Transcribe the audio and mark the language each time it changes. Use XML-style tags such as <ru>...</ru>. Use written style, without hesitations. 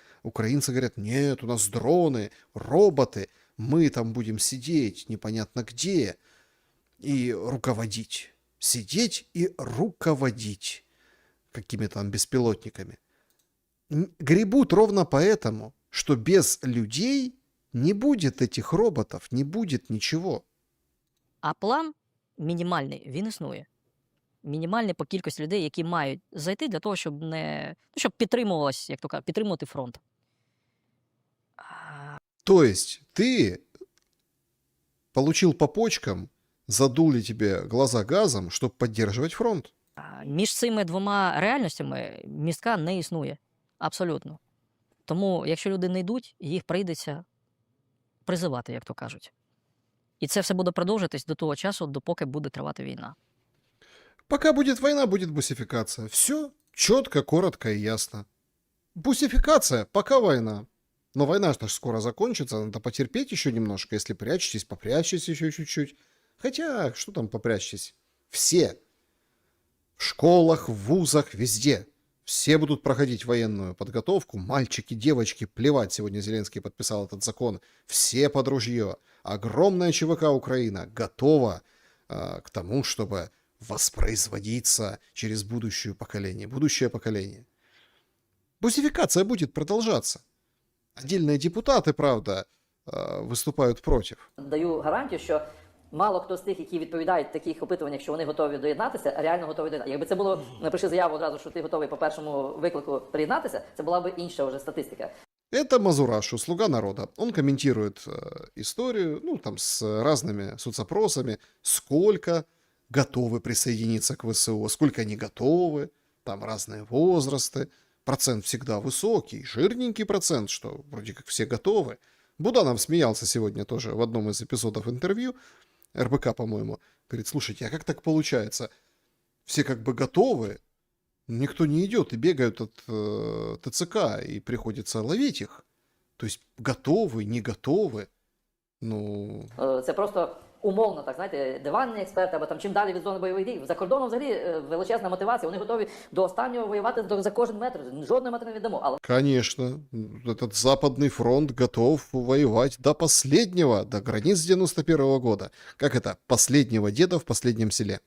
<ru>Украинцы говорят, нет, у нас дроны, роботы, мы там будем сидеть непонятно где и руководить. Сидеть и руководить какими-то там беспилотниками. Гребут ровно поэтому, что без людей не будет этих роботов, не будет ничего.</ru> <uk>А план мінімальний, він існує. Мінімальний по кількості людей, які мають зайти для того, щоб щоб підтримувалось, як то кажуть, підтримувати фронт.</uk> <ru>То есть ты получил по почкам задули тебе глаза газом, чтобы поддерживать фронт.</ru> <uk>Між цими двома реальностями містка не існує. Абсолютно. Тому, якщо люди не йдуть, їх прийдеться призивати, як то кажуть. І це все буде продовжитись до того часу, допоки буде тривати війна.</uk> <ru>Пока будет война, будет бусификация. Все четко, коротко и ясно. Бусификация, пока война. Но война ж скоро закончится, надо потерпеть еще немножко. Если прячетесь, попрячьтесь еще чуть-чуть. Хотя, что там попрячьтесь? Все. В школах, в вузах, везде. Все будут проходить военную подготовку. Мальчики, девочки, плевать. Сегодня Зеленский подписал этот закон. Все под ружье. Огромная ЧВК Украина готова к тому, чтобы воспроизводиться через будущее поколение. Бусификация будет продолжаться. Отдельные депутаты, правда, выступают против.</ru> <uk>Даю гарантію, що мало хто з тих, які відповідають в таких опитуваннях, що вони готові доєднатися, реально готові доєднатися. Якби це було, напиши заяву одразу, що ти готовий по першому виклику приєднатися, це була б інша вже статистика.</uk> <ru>Это Мазурашу, слуга народа. Он комментирует историю, ну, там, с разными соцопросами, сколько готовы присоединиться к ВСУ, сколько не готовы, там разные возрасты. Процент всегда высокий, жирненький процент, что вроде как все готовы. Буданов смеялся сегодня тоже в одном из эпизодов интервью, РБК, по-моему. Говорит, слушайте, а как так получается? Все как бы готовы, никто не идет и бегают от ТЦК, и приходится ловить их. То есть готовы, не готовы. Ну,</ru> <uk>Це просто умовно, так знаєте, диванні експерти, або там чим далі від зони бойових дій. За кордоном взагалі величезна мотивація, вони готові до останнього воювати за кожен метр, жодної метри не віддамо. Але</uk> <ru>конечно, этот Западный фронт готов воевать до последнего, до границ 91 года. Как это? Последнего деда в последнем селе.</ru>